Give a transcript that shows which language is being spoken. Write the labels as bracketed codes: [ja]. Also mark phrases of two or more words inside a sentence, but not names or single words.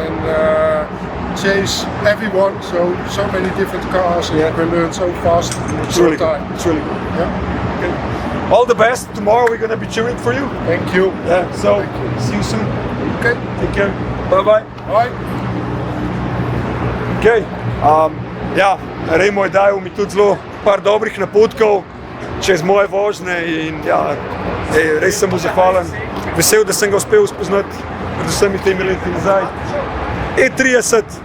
[en] and chase everyone. So many different cars, and Yeah. you can learn so fast in It's short really good. time. It's really good. Yeah. All the best. Tomorrow we're gonna be cheering for you. Thank you. Yeah. So Thank you. see you soon. Okay. Take care. Bye bye. Bye. Okay. [sl] Remo je dal mi tudi zelo par dobrih napotkov čez moje vožnje in res sem mu zahvalen. Vesel, da sem ga uspel spoznati pred vsemi temi leti nazaj. E30.